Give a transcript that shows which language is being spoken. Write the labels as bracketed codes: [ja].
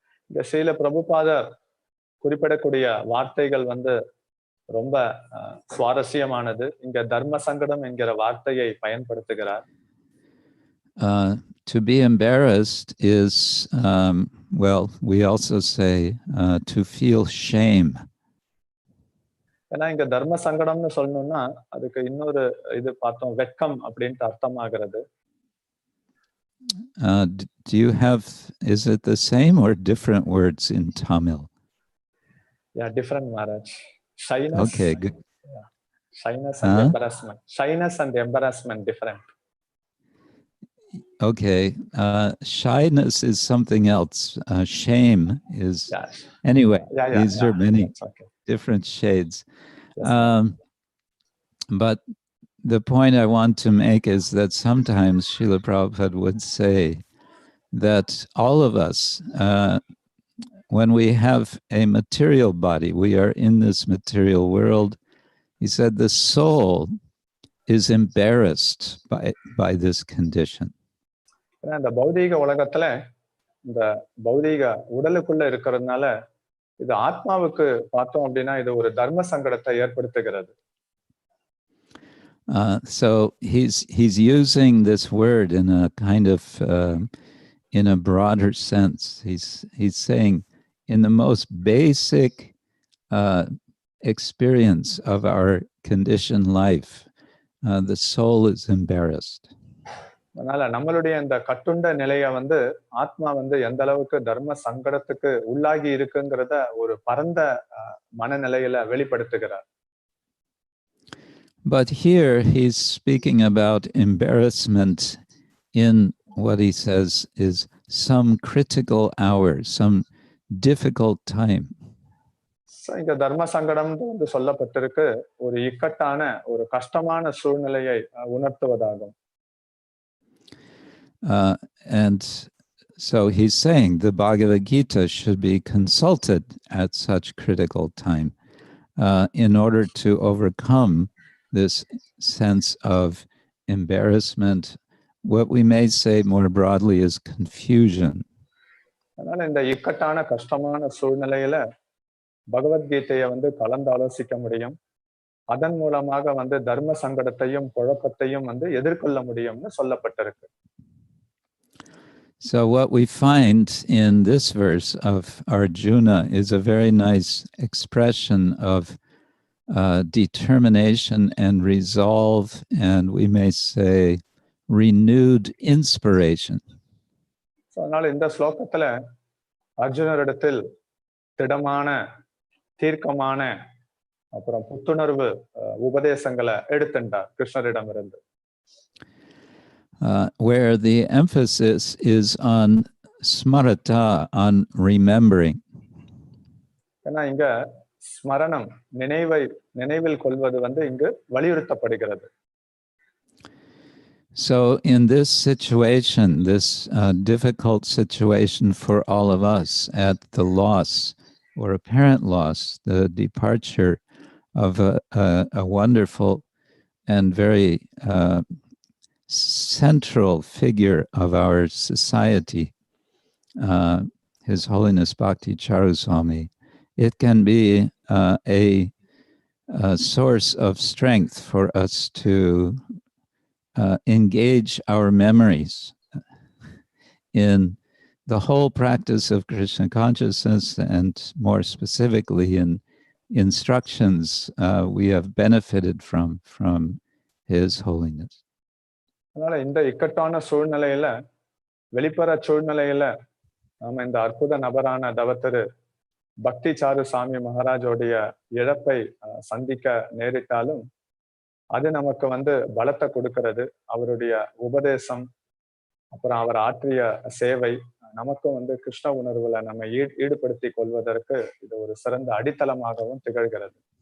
[ta] இந்த ஸ்ரீல பிரபுபாதர் குறிப்பிடக்கூடிய வார்த்தைகள் வந்து ரொம்ப சுவாரஸ்யமானது. இங்க தர்ம சங்கடம் என்கிற வார்த்தையை பயன்படுத்துகிறார். [en] To be embarrassed is, well, we also say to feel shame. [ta] ஏன்னா இங்க தர்ம சங்கடம்னு சொல்லணும்னா அதுக்கு இன்னொரு இது பார்த்தோம், வெட்கம் அப்படின்ட்டு அர்த்தமாகிறது. [en] Do you have, is it the same or different words in Tamil? Yeah, different, Maharaj. Shyness. Okay, good. Yeah. Shyness and embarrassment. Shyness and embarrassment different. Okay, shyness is something else. Shame is, anyway, these are many different shades. Yes, but the point I want to make is that sometimes Srila Prabhupada would say that all of us, when we have a material body, we are in this material world, he said the soul is embarrassed by this condition. [ta] இந்த பௌதீக உலகத்துல இந்த பௌதீக உடலுக்குள்ள இருக்கிறதுனால இது ஆத்மாவுக்கு பார்த்தோம் அப்படின்னா இது ஒரு தர்ம சங்கடத்தை ஏற்படுத்துகிறது. [en] So he's using this word in a kind of in a broader sense. He's saying in the most basic experience of our conditioned life, the soul is embarrassed. [ta] அதனால நம்மளுடைய இந்த கட்டுண்ட நிலைய வந்து ஆத்மா வந்து எந்த அளவுக்கு தர்ம சங்கடத்துக்கு உள்ளாகி இருக்குங்கிறத ஒரு பரந்த மனநிலையில வெளிப்படுத்துகிறார். [en] But here he's speaking about embarrassment in what he says is some critical hour, some difficult time. [ta] இங்க தர்ம சங்கடம் வந்து சொல்லப்பட்டிருக்கு ஒரு இக்கட்டான ஒரு கஷ்டமான சூழ்நிலையை உணர்த்துவதாகும். [en] And so he's saying the Bhagavad Gita should be consulted at such critical time in order to overcome this sense of embarrassment. What we may say more broadly is confusion. [ta] அதனால இந்த இக்கட்டான கஷ்டமான சூழ்நிலையில பகவத்கீதையை வந்து கலந்து ஆலோசிக்க முடியும். அதன் மூலமாக வந்து தர்ம சங்கடத்தையும் குழப்பத்தையும் வந்து எதிர்கொள்ள முடியும்னு சொல்லப்பட்டிருக்கு. [en] So what we find in this verse of Arjuna is a very nice expression of determination and resolve, and we may say renewed inspiration. [ta] So அதனால இந்த ஸ்லோகத்துல அர்ஜுனரிடத்தில் திடமான தீர்க்கமான அப்புறம் புத்துணர்வு உபதேசங்களை எடுத்துட்டார் கிருஷ்ணரிடமிருந்து. [en] Where the emphasis is on smarata, on remembering. [ta] ஏன்னா இங்க ஸ்மரணம் நினைவில் கொள்வது வந்து இங்கு வலியுறுத்தப்படுகிறது. [en] So in this situation, this difficult situation for all of us at the loss or apparent loss, the departure of a wonderful and very central figure of our society, His Holiness Bhakti Charu Swami, it can be a source of strength for us to engage our memories in the whole practice of Krishna consciousness, and more specifically in instructions we have benefited from His Holiness. [ta] அதனால இந்த இக்கட்டான சூழ்நிலையில வெளிப்புற சூழ்நிலையில நாம இந்த அற்புத நபரான தவத்திரு பக்தி சாரு சாமி மகாராஜோடைய இழப்பை சந்திக்க நேரிட்டாலும் அது நமக்கு வந்து பலத்தை கொடுக்கிறது. அவருடைய உபதேசம், அப்புறம் அவர் ஆற்றிய சேவை நமக்கும் வந்து கிருஷ்ண உணர்வுல நம்ம ஈடுபடுத்தி கொள்வதற்கு இது ஒரு சிறந்த அடித்தளமாகவும் திகழ்கிறது.